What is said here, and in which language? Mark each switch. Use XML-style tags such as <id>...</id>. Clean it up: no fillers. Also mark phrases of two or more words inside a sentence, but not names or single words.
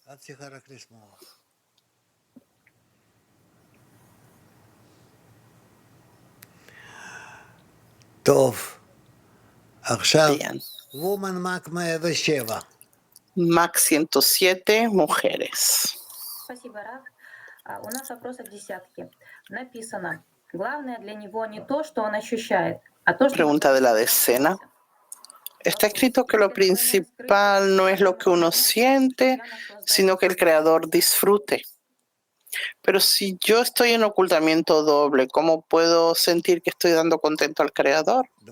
<es>Bien. Mac 107, mujeres.</es> <ru>Спасибо, Раф. У нас вопросов десятки. Написано: главное для него не то, что он ощущает, а то, что...</ru> <es>Pregunta de la decena. Está escrito que lo principal no es lo que uno siente, sino que el Creador disfrute. Pero si yo estoy en ocultamiento doble, ¿cómo puedo sentir que estoy dando contento al Creador?</es>